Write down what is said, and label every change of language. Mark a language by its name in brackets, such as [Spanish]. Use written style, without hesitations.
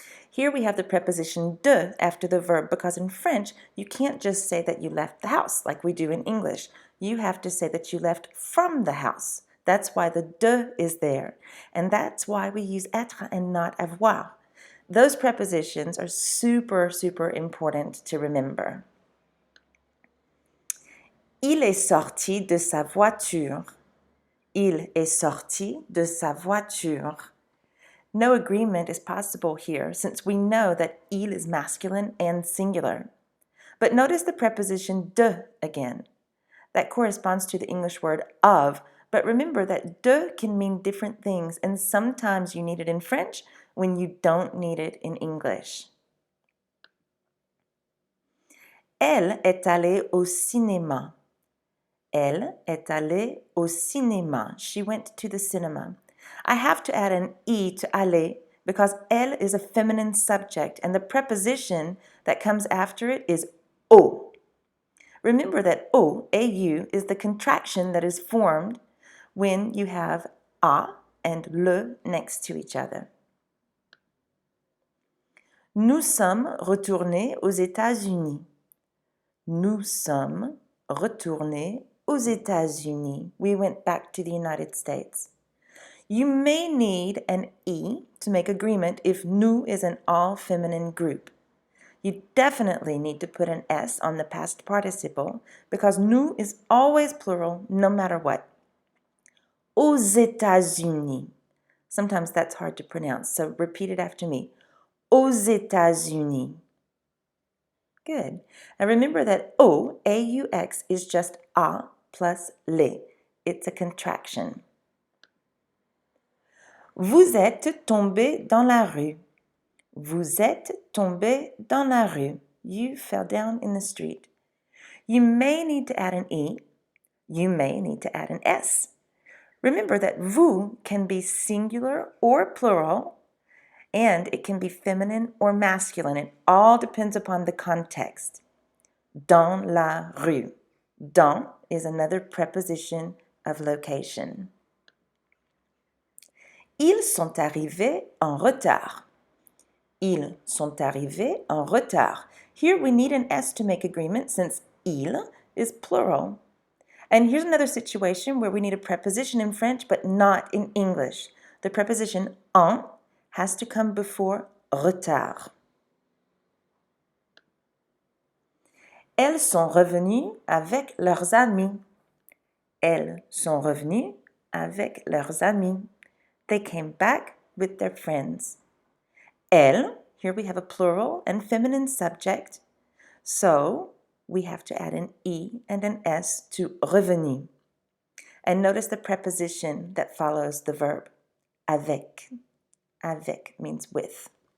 [English] Here we have the preposition de after the verb because in French, you can't just say that you left the house like we do in English. You have to say that you left from the house. That's why the de is there. And that's why we use être and not avoir. Those prepositions are super, super important to remember. [French] Il est sorti de sa voiture. Il est sorti de sa voiture. [English] No agreement is possible here since we know that il is masculine and singular. But notice the preposition de again. That corresponds to the English word of, but remember that de can mean different things and sometimes you need it in French when you don't need it in English. [French] Elle est allée au cinéma. Elle est allée au cinéma. [English] She went to the cinema. I have to add an E to aller because elle is a feminine subject and the preposition that comes after it is au. Remember that au, au, is the contraction that is formed when you have a and le next to each other. [French] Nous sommes retournés aux États-Unis. Nous sommes retournés aux États-Unis. [English] We went back to the United States. You may need an E to make agreement if nous is an all-feminine group. You definitely need to put an S on the past participle because nous is always plural no matter what. [French] Aux États-Unis. [English] Sometimes that's hard to pronounce, so repeat it after me. [French] Aux États-Unis. Good. [English] Now remember that au, A-U-X, is just a plus le. It's a contraction. [French] Vous êtes tombé dans la rue. Vous êtes tombé dans la rue. [English] You fell down in the street. You may need to add an E. You may need to add an S. Remember that vous can be singular or plural, and it can be feminine or masculine. It all depends upon the context. [French] Dans la rue. [English] Dans is another preposition of location. Ils sont arrivés en retard. Ils sont arrivés en retard. Here we need an S to make agreement since il is plural. And here's another situation where we need a preposition in French but not in English. The preposition en has to come before retard. Elles sont revenues avec leurs amis. Elles sont revenues avec leurs amis. They came back with their friends. Elles, here we have a plural and feminine subject, so we have to add an E and an S to revenu. And notice the preposition that follows the verb, avec. Avec means with.